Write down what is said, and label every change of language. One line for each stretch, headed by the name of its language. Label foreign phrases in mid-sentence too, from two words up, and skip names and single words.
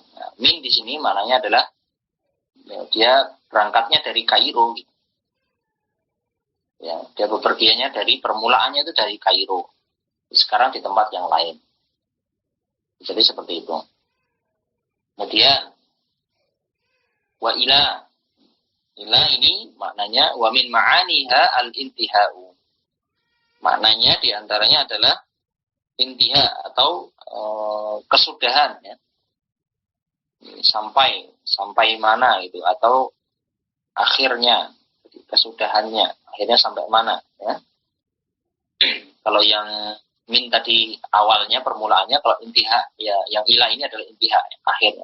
Indonesian: Nah, min di sini maknanya adalah dia berangkatnya dari Kairo gitu. Ya, dia bepergiannya dari permulaannya itu dari Kairo. Sekarang di tempat yang lain. Jadi seperti itu. Kemudian
Arabic: وإلى. Ila
Indonesian: ini maknanya
Arabic: ومن معانيها الانتهاء.
Indonesian: Maknanya diantaranya adalah intiha atau kesudahan ya. Sampai mana gitu, atau akhirnya, kesudahannya, akhirnya sampai mana ya. Kalau yang min tadi awalnya, permulaannya, kalau intiha ya, yang ila ini adalah intiha, akhirnya.